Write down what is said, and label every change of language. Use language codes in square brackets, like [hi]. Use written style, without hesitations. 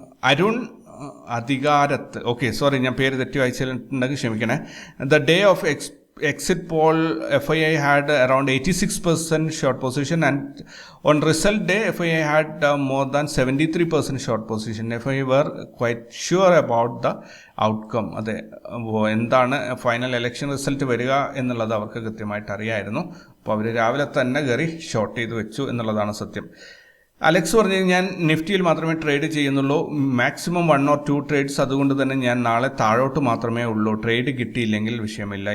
[ml] Arun അധികാരത്ത്, okay sorry ഞാൻ പേര് തെറ്റി വായിച്ചിട്ടുണ്ടെങ്കിൽ ക്ഷമിക്കണേ. [en] The day of exit poll FII had around 86% short position, and on result day FII had more than 73% short position. FII were quite sure about the outcome. [ml] അതെ, എന്താണ് final election result വരിക എന്നുള്ളത് അവർക്ക് കൃത്യമായിട്ട് അറിയായിരുന്നു. അപ്പോൾ അവർ രാവിലെ തന്നെ കയറി ഷോർട്ട് ചെയ്ത് വെച്ചു എന്നുള്ളതാണ് സത്യം. അലക്സ് പറഞ്ഞു, ഞാൻ നിഫ്റ്റിയിൽ മാത്രമേ ട്രേഡ് ചെയ്യുന്നുള്ളൂ, മാക്സിമം 1 or 2 ട്രേഡ്സ്, അതുകൊണ്ട് തന്നെ ഞാൻ നാളെ താഴോട്ട് മാത്രമേ ഉള്ളൂ, ട്രേഡ് കിട്ടിയില്ലെങ്കിൽ വിഷയമില്ല.